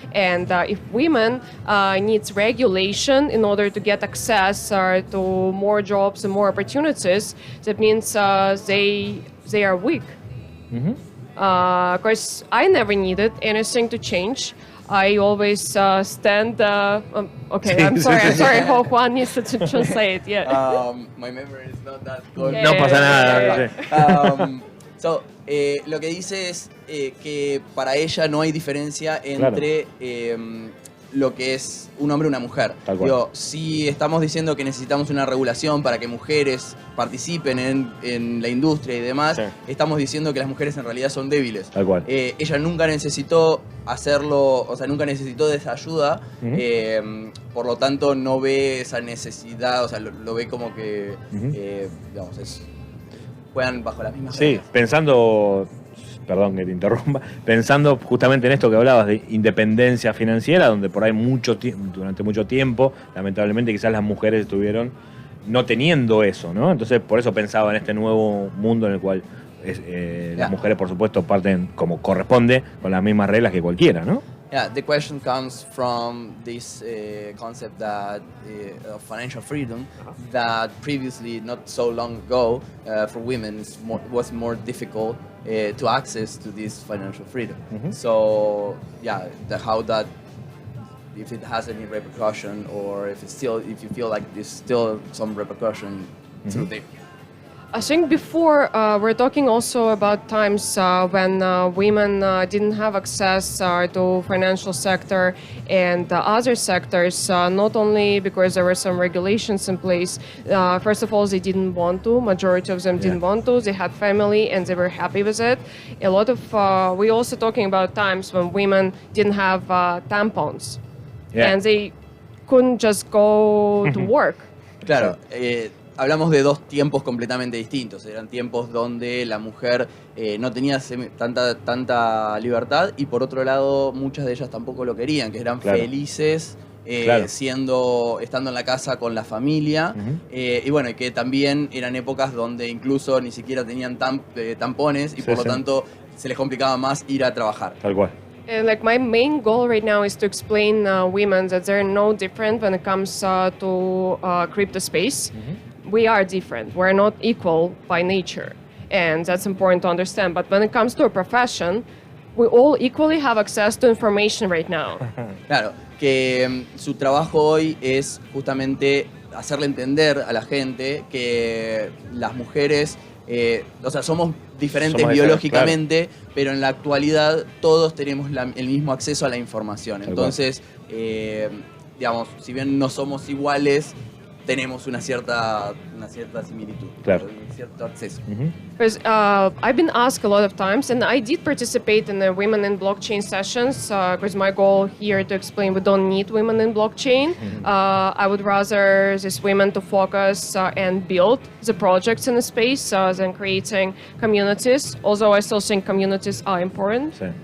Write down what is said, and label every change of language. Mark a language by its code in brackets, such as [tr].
[en] And if women needs regulation in order to get access to more jobs and more opportunities, that means they are weak. Because I never needed anything to change. I always stand. Okay, I'm sorry. Juan needs to translate. Yeah. My memory is not that good. Yeah. [es] No pasa nada. So, lo que dice es que para ella no hay diferencia entre lo que es un hombre y una mujer. Tal cual. Digo, si estamos diciendo que necesitamos una regulación para que mujeres participen en la industria y demás, Sí. estamos diciendo que las mujeres en realidad son débiles. Tal cual. Ella nunca necesitó hacerlo, o sea, nunca necesitó de esa ayuda, por lo tanto no ve esa necesidad, o sea, lo ve como que, digamos, juegan bajo las mismas Sí, reglas. pensando, perdón que te interrumpa, pensando justamente en esto que hablabas de independencia financiera, donde por ahí durante mucho tiempo, lamentablemente quizás las mujeres estuvieron no teniendo eso, ¿no? Entonces, por eso pensaba en este nuevo mundo en el cual las mujeres, por supuesto, parten como corresponde, con las mismas reglas que cualquiera, ¿no? [en] Yeah, the question comes from this concept that of financial freedom that previously, not so long ago, for women was more difficult to access to this financial freedom. So, yeah, how that, if it has any repercussion, or if you feel like there's still some repercussion through there. I think before we're talking also about times when women didn't have access to financial sector and other sectors, not only because there were some regulations in place. First of all, they didn't want to. Majority of them didn't want to. They had family and they were happy with it. A lot of we also talking about times when women didn't have tampons and they couldn't just go to work. [es] Claro. Hablamos de dos tiempos completamente distintos. Eran tiempos donde la mujer no tenía tanta libertad y por otro lado muchas de ellas tampoco lo querían, que eran felices estando en la casa con la familia y bueno, y que también eran épocas donde incluso ni siquiera tenían tampones y por lo tanto se les complicaba más ir a trabajar. Tal cual. [en] And like my main goal right now is to explain women that they're no different when it comes to crypto space. We are different. We're not equal by nature. And that's important to understand. But when it comes to a profession, we all equally have access to information right now. [es] Claro, que su trabajo hoy es justamente hacerle entender a la gente que las mujeres, o sea, somos diferentes biológicamente, pero en la actualidad todos tenemos el mismo acceso a la información. Entonces, digamos, si bien no somos iguales, tenemos una cierta similitud, un cierto acceso. [en] Because I've been asked a lot of times, and I did participate in the Women in Blockchain sessions, because my goal here to explain we don't need women in blockchain. I would rather these women to focus and build the projects in the space than creating communities, although I still think communities are important.